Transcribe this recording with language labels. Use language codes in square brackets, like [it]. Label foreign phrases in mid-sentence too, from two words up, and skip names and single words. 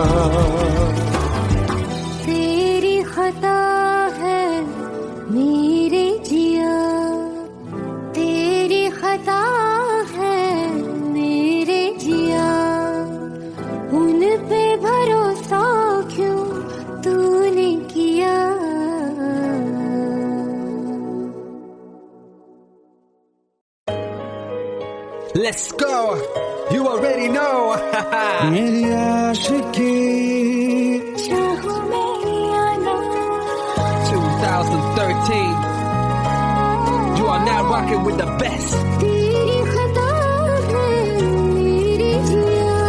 [hi] खता है मेरे जिया, तेरी खता है मेरे जिया, उन पे भरोसा क्यों तूने किया। [en] Let's go. You already know. [hi] मेरी आशिकी चाहो मेरी आना, 2013. [en] You are now rocking with the best. [hi] तेरी खता है मेरे जिया।